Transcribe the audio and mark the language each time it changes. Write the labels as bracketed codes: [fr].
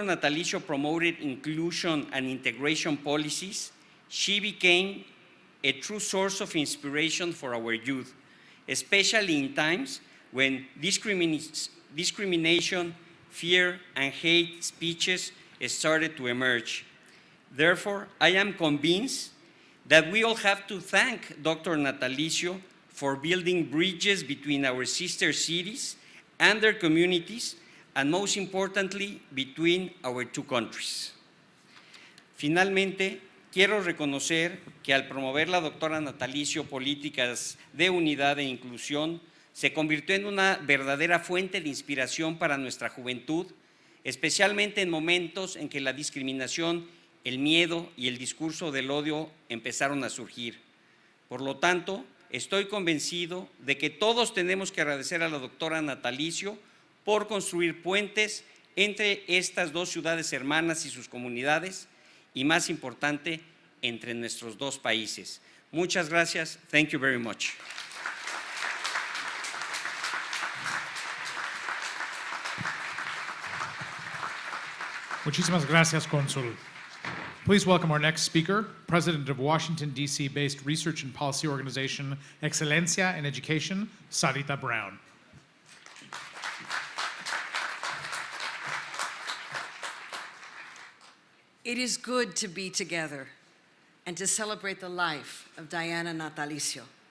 [en] Natalicio promoted inclusion and integration policies, she became a true source of inspiration for our youth, especially in times when discrimination, fear, and hate speeches started to emerge. Therefore, I am convinced that we all have to thank Dr. Natalicio for building bridges between our sister cities and their communities, and most importantly, between our two countries. [es] Finalmente, quiero reconocer que al promover la doctora Natalicio políticas de unidad e inclusión, se convirtió en una verdadera fuente de inspiración para nuestra juventud, especialmente en momentos en que la discriminación, el miedo y el discurso del odio empezaron a surgir. Por lo tanto, estoy convencido de que todos tenemos que agradecer a la doctora Natalicio por construir puentes entre estas dos ciudades hermanas y sus comunidades, y más importante, entre nuestros dos países. Muchas gracias. [en] Thank you very much. [es] Muchísimas gracias, Consul. [en] Please welcome our next speaker, President of Washington, D.C.-based research and policy organization Excelencia en Education, Sarita Brown. It is good to be together and to celebrate the life of Diana Natalicio.